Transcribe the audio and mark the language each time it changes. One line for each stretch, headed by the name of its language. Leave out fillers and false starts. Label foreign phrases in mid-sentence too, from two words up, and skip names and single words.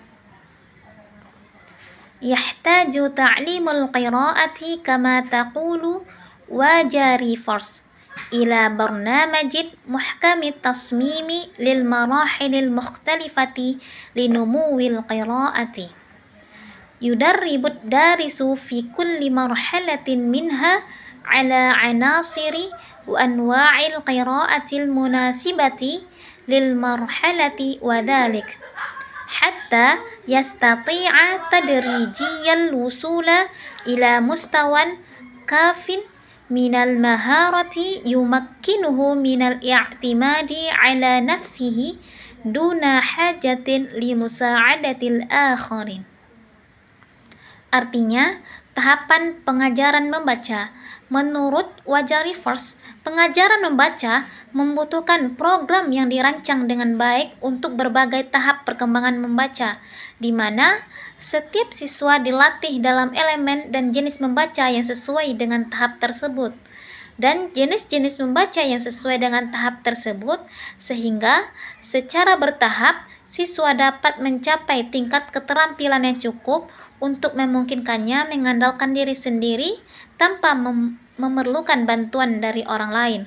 Arabic: يحتاج تعليم القراءة كما تقول وجاري فارس إلى برنامج محكم التصميم للمراحل المختلفة لنمو القراءة. يدرب الدارس في كل مرحلة منها على عناصر وأنواع القراءة المناسبة للمرحلة وذلك حتى يستطيع تدريجيا الوصول إلى مستوى كاف من المهارة يمكنه من الاعتماد على نفسه دون حاجة لمساعدة الآخرين.
Indonesian: Artinya, tahapan pengajaran membaca. Menurut Wajari Fars, pengajaran membaca membutuhkan program yang dirancang dengan baik untuk berbagai tahap perkembangan membaca, di mana setiap siswa dilatih dalam elemen dan jenis membaca yang sesuai dengan tahap tersebut, dan jenis-jenis membaca yang sesuai dengan tahap tersebut, sehingga secara bertahap siswa dapat mencapai tingkat keterampilan yang cukup untuk memungkinkannya mengandalkan diri sendiri tanpa memerlukan bantuan dari orang lain.